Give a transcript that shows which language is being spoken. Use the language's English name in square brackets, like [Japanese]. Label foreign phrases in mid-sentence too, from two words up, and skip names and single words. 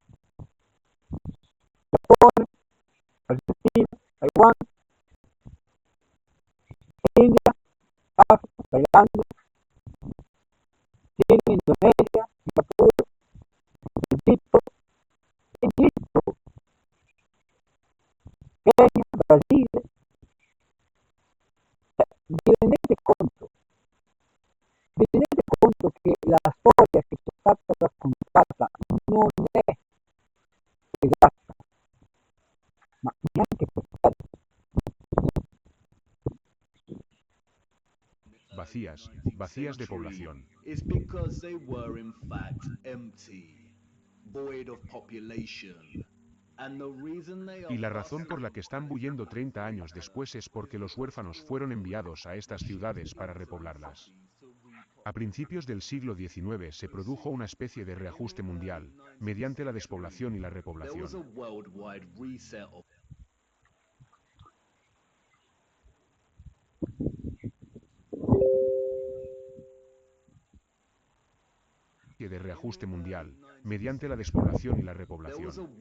[Italian] Giappone, Argentina, Taiwan, India, Africa, Thailandia, Cina, Indonesia, Singapore, Egitto, Kenya, Brasile. Vi rendete conto? Vi rendete conto che la storia che ci è stata raccontata non è esatta, ma neanche per caso. [Spanish] Vacías de población. [English] It's because they were in fact empty, void of population. And the reason they are [Spanish] Y la razón por la que están huyendo 30 años después es porque los huérfanos fueron enviados a estas ciudades para repoblarlas. A principios del siglo XIX se produjo una especie de reajuste mundial, mediante la despoblación y la repoblación. De reajuste mundial, mediante la despoblación y la repoblación.